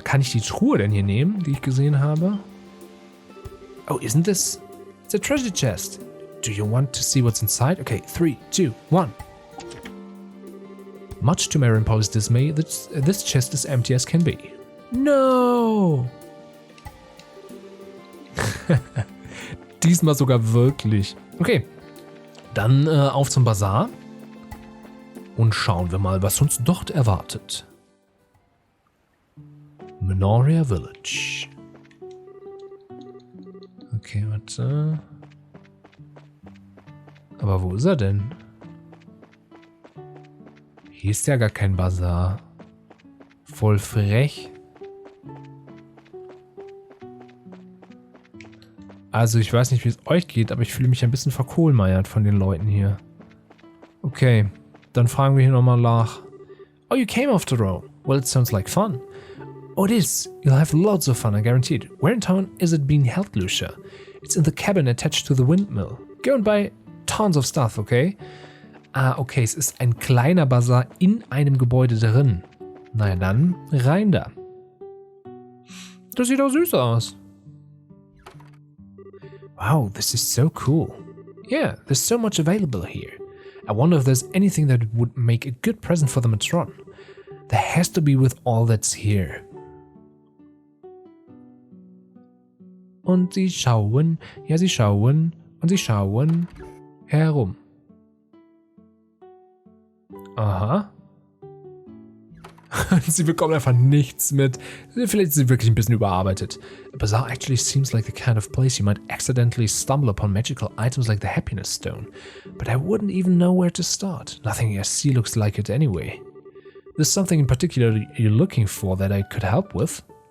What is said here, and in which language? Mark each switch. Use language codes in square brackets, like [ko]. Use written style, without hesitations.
[de] Kann ich die Truhe denn hier nehmen, die ich gesehen habe? [en] Oh, isn't this? It's a treasure chest. Do you want to see what's inside? Okay, 3, 2, 1. Much to Mary and Polly's dismay, this chest is empty as can be. No! [de] Diesmal sogar wirklich. Okay, dann auf zum Bazar. Und schauen wir mal, was uns dort erwartet. Menorah Village. Okay, warte. Aber wo ist er denn? Hier ist ja gar kein Bazar. Voll frech. Also ich weiß nicht, wie es euch geht, aber ich fühle mich ein bisschen verkohlmeiert von den Leuten hier. Okay, dann fragen wir hier nochmal nach. [en] Oh, you came after all. Well, it sounds like fun. Oh, it is. You'll have lots of fun, I guarantee it. Where in town is it being held, Lucia? It's in the cabin attached to the windmill. Go and buy tons of stuff, okay? [de] Ah, okay, es ist ein kleiner Bazar in einem Gebäude drin. Na ja, dann rein da. Das sieht auch süß aus. [en] Wow, this is so cool. Yeah, there's so much available here. I wonder if there's anything that would make a good present for the matron. There has to be with all that's here. [de] Und sie schauen, ja, sie schauen und sie schauen herum. Aha. Sie bekommen einfach nichts mit. Vielleicht ist sie wirklich ein bisschen überarbeitet. [en] A bazaar actually seems like the kind of place you might accidentally stumble upon magical items like the happiness stone. But I wouldn't even know where to start. Nothing I see looks like it anyway. There's something in particular you're looking for that I could help with?